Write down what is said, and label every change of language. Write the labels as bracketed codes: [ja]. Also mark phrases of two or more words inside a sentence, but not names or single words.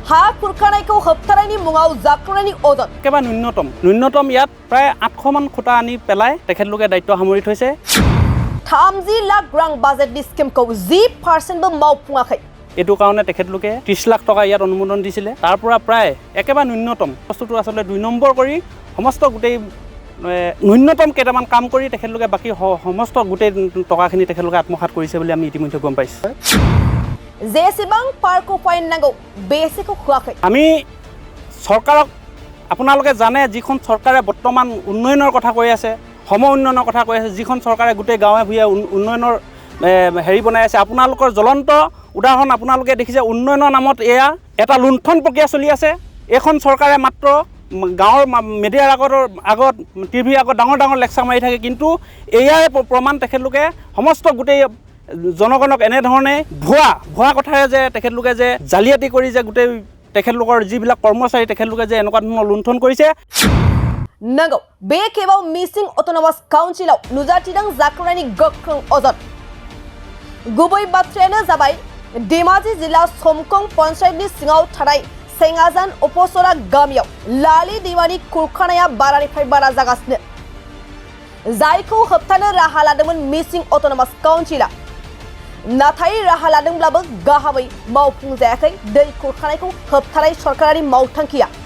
[brx] हा खुरखानायखौ होबथानायनि मुङाव जाख्लनायनि अजद [as] একেবাৰে ন্যূনতম ইয়াত প্ৰায় 800 মান খুঁটা আনি পেলাই তেখেতলোকে দায়িত্ব সামৰি থৈছে [brx] 30 লাখ ৰাং বাজেটनि স্কিমखौ 10% মাवफুङাखै [as] এইটো কাৰণে তেখেতলোকে 30 লাখ টকা ইয়াত অনুমোদন দিছিলে তাৰ পৰা প্ৰায় একেবাৰে ন্যূনতম বস্তুটো আসলে 2 নম্বৰ কৰি সমস্ত গোটেই ন্যূনতম কেইটামান কাম কৰি তেখেতলোকে বাকি সমস্ত গোটেই টকাখিনি তেখেতলোকে আত্মসাৎ কৰিছে বুলি আমি ইতিমধ্যে গম পাইছোঁ [brx] जेसेबां पार्को फाइन नांगौ बेसेखौ होआखै [as] আমি চৰকাৰক আপোনালোকে জানে যিখন চৰকাৰে বৰ্তমান উন্নয়নৰ কথা কৈ আছে সম উন্নয়নৰ কথা কৈ আছে যিখন চৰকাৰে গোটেই গাঁৱে ভূঞে উন্নয়নৰ হেৰি বনাই আছে আপোনালোকৰ জ্বলন্ত উদাহৰণ আপোনালোকে দেখিছে উন্নয়নৰ নামত এয়া এটা লুণ্ঠন প্ৰক্ৰিয়া চলি আছে এখন চৰকাৰে মাত্ৰ গাঁৱৰ মিডিয়াৰ আগত টিভিৰ আগত ডাঙৰ লেকচাৰ মাৰি থাকে কিন্তু এয়াই প্ৰমাণ তেখেতলোকে সমস্ত গোটেই জনগণক এনেধৰণে ভুৱা কথাৰে যে তেখেতলোকে যে জালিয়াতি কৰি যে গোটেই তেখেতলোকৰ যিবিলাক কৰ্মচাৰী তেখেতলোকে যে এনেকুৱা ধৰণৰ লুণ্ঠন কৰিছে [brx] नंगौ बे केबाव मिसिं अट'नमास काउन्सिलाव नुजाथिदों जाख्लनायनि गोख्रों अजद गुबै बाथ्रायानो जाबाय धेमाजि जिल्ला समकं पन्चायतनि सिङाव थानाय सेंगाजान उपसरा गामियाव लालि दैमानि खुरखानाया बारानिफ्राय बारा जागासिनो जायखौ होबथानो राहा लादोंमोन मिसिं अट'नमास काउन्सिला नाथाय राहा लादोंब्लाबो गाहामै मावफुंजायाखै दै खुरखानायखौ होबथानाय सरकारारि मावथांखिया